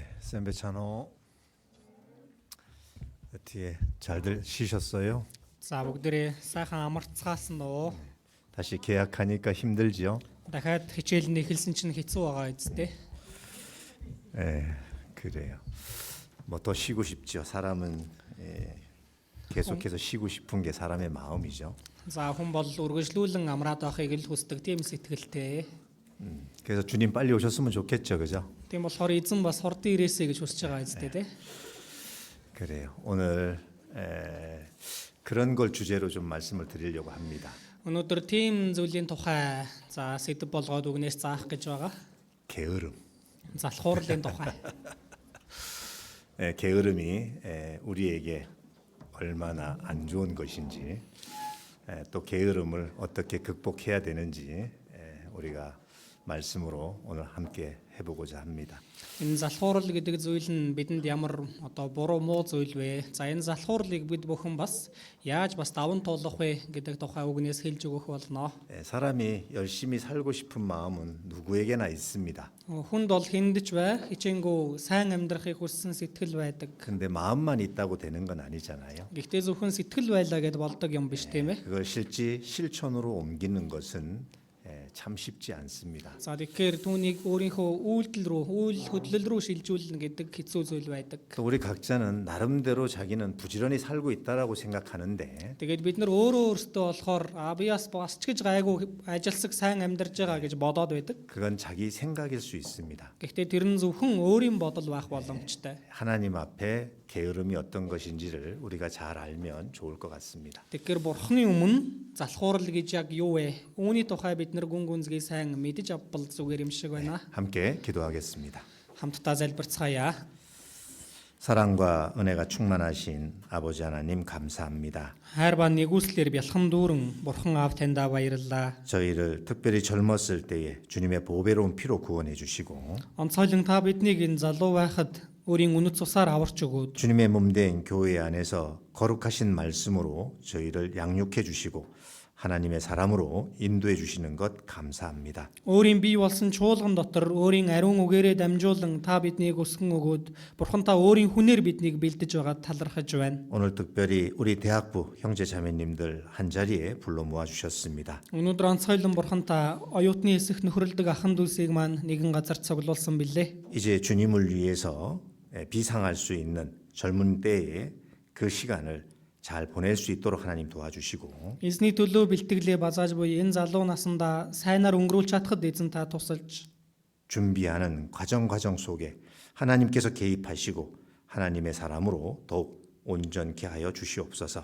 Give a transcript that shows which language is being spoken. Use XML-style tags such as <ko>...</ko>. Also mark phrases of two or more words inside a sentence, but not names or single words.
<ko>샌베차노 뒤에 잘들 쉬셨어요?</ko> <mn>За бүгдээрээ сайхан амарцгаасан уу.</mn> <ko>다시 계약하니까 힘들지요?</ko> <mn>Дахиад хичээл нь эхэлсэн чинь хэцүү байгаа үсттэй.</mn> <ko>그래요. 뭐 더 쉬고 싶죠. 사람은 계속해서 쉬고 싶은 게 사람의 마음이죠.</ko> <mn>За хүн бол үргэлжлүүлэн амраад байхыг л хүсдэг тийм сэтгэлтэй.</mn> <ko>그래서 주님 빨리 오셨으면 좋겠죠, 그죠?</ko> <mn>Тийм болохоор эзэн бас хурдан ирээсэй гэж хүсэж байгаа үсттэй тий.</mn> <ko>그래요. 오늘 그런 걸 주제로 좀 말씀을 드리려고 합니다.</ko> <mn>Өнөөдөр тийм зүйлийн тухай за сэдв болгоод үгнээс заах гэж байгаа.</mn> <ko>게으름.</ko> <mn>Залхуурлын тухай.</mn> <ko>게으름이 우리에게 얼마나 안 좋은 것인지, 또 게으름을 어떻게 극복해야 되는지 우리가 말씀으로 오늘 함께 해보고자 합니다.</ko> <mn>Энэ залхуурал гэдэг зүйл нь бидэнд ямар одоо буруу муу зүйл вэ? За энэ залхуурлыг бид бүхэн бас яаж бас даван туулах вэ гэдэг тухай үгнээс хэлж өгөх болно.</mn> <ko>사람이 열심히 살고 싶은 마음은 누구에게나 있습니다.</ko> <mn>Хүнд бол хүндэж бай, хичээнгүү сайн амьдрахыг хүссэн сэтгэл байдаг.</mn> <ko>근데 마음만 있다고 되는 건 아니잖아요.</ko> <mn>Гэхдээ зөвхөн сэтгэл байлаа гэд болдог юм биш тийм ээ.</mn> <ko>그걸 실천으로 옮기는 것은 참 쉽지 않습니다.</ko> <mn>За тэгэхээр түүнийг өөрийнхөө үйлдэл рүү, үйл хөдлөл рүү шилжүүлнэ гэдэг хэцүү зүйл байдаг.</mn> <ko>또 우리 각자는 나름대로 자기는 부지런히 살고 있다라고 생각하는데</ko> <mn>Тэгээд бид нар өөрөө өөрсдөө болохоор би бас ч гэж гайгүй ажилсаг сайн амьдарч байгаа гэж бодоод байдаг.</mn> <ko>그건 자기 생각일 수 있습니다.</ko> <mn>Гэхдээ тэр нь зөвхөн өөрийн бодол байх боломжтой.</mn> <ko>하나님 앞에 게으름이 어떤 것인지를 우리가 잘 알면 좋을 것 같습니다.</ko> <mn>Тэгэхээр бурхны өмнө залхуурал гэж яг юу вэ? Үүний тухай бид нар гүн гүнзгий сайн мэдэж авбал зүгээр юм шиг байна.</mn> <ko>함께 기도하겠습니다.</ko> <mn>Хамтдаа залбирцгаая.</mn> <ko>사랑과 은혜가 충만하신 아버지 하나님 감사합니다.</ko> <mn>Хайр ба нэгүслэр бялхан дүүрэн бурхан аав таньда баярлалаа.</mn> <ko>저희를 특별히 젊었을 때에 주님의 보배로운 피로 구원해 주시고</ko> <mn>Онцгойлон та биднийг энэ залуу байхад өөрийн үнэт цусаар аварч өгөөд</mn> <ko>주님의 몸된 교회 안에서 거룩하신 말씀으로 저희를 양육해 주시고 하나님의 사람으로 인도해 주시는 것 감사합니다.</ko> <mn>өөрийн бий болсон чуулган дотор өөрийн ариун үгээрээ дамжуулан та биднийг өсгөн өгөөд бурхан та өөрийн хүнээр биднийг бэлдэж байгаа талархаж байна.</mn> <ko>오늘 특별히 우리 대학부 형제 자매님들 한 자리에 불러 모아 주셨습니다.</ko> <mn>Өнөөдөр онцгойлон бурхан та оюутны хэсэг нөхрөлдөг ахын дүүсийг маань нэгэн газар цуглуулсан билээ.</mn> <ko>이제 주님을 위해서 비상할 수 있는 젊은 때에 그 시간을 잘 보낼 수 있도록 하나님 도와주시고</ko> <mn>Эзний төлөө бэлтгэлээ базааж буй энэ залуу насандаа сайнаар өнгөрүүлж чадхад эзэн та тусалж</mn> <ko>준비하는 과정 속에 하나님께서 개입하시고 하나님의 사람으로 더욱 온전케 하여 주시옵소서.</ko>